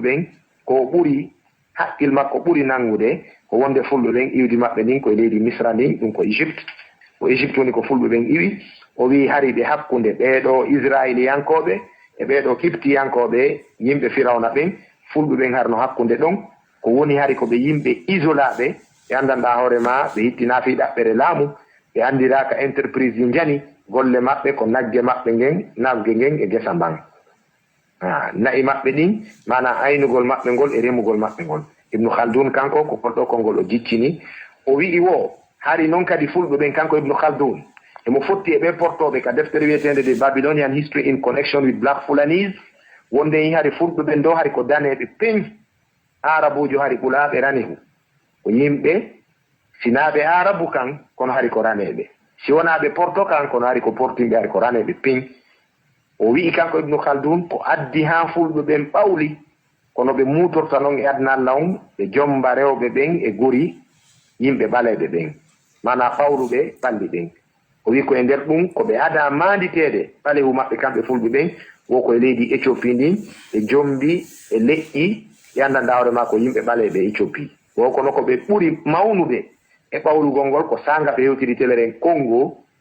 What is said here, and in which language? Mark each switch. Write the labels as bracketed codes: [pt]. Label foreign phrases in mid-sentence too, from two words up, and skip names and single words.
[ff] ɓen ko ɓuri haqqil makko ɓuri nangude ko wonde fulɓe ɓen iwdi maɓɓe ndin koye leydi Misra ndin ɗum ko Égypte woni ko fulɓe ɓen iwi o wi hari ɓe hakkunde ɓeɗo israiliyankoɓe e ɓeɗo kiptiyankoɓe yimɓe firawna ɓen fulɓe ɓen harno hakkunde ɗon ko woni hari ko ɓe yimɓe isolaɓe ɓe andanɗa hoore ma ɓe hittina fi ɗaɓɓere laamu ɓe andiraka entreprise ji jani golle maɓɓe ko nagge maɓɓe nagge ngen e gesa mban na'i maɓɓe ɗin mana aynugol maɓɓe ngol e remugol maɓɓe ngol ibnu khaldun kanko ko kolɗo kolngol o jiccini o wi'i wo hari noon kadi fulɓe ɓen kanko ibnu khaldun emo fotti e ɓe portoɓe ka deftere wiyetende de [en] Babylonian history in connection with Black Fulanis [ff] wonde yi hari fulɓe ɓen ɗo hari ko daneɓe peñ arabujo hari ɓulaɓe ranehu ko yimɓe sinaɓe arabu kan kono hari ko raneɓe si wonaɓe porto kan kono hari ko portimɓe hari ko raneɓe peñ o wi'i kanko ibnu khaldun ko addi ha fulɓe ɓen ɓawli kono ɓe mutorta noon e adna Allah on ɓe jomba rewɓe ɓen e guri yimɓe ɓaleɓe ɓen mana ɓawruɓe ɓalli ɓen o wi ko e nder ɗum ko ɓe ada manditede ɓalehu maɓɓe kamɓe fulɓe ɓen wo koye leydi Éthiopie ndin ɓe jombi e leƴƴi ɓe andanɗa hoore ma ko yimɓe ɓaleɓe Éthiopie wo kono ko ɓe ɓuri mawnude e ɓawlugol ngol ko sanga ɓe hewtiri teleren Congo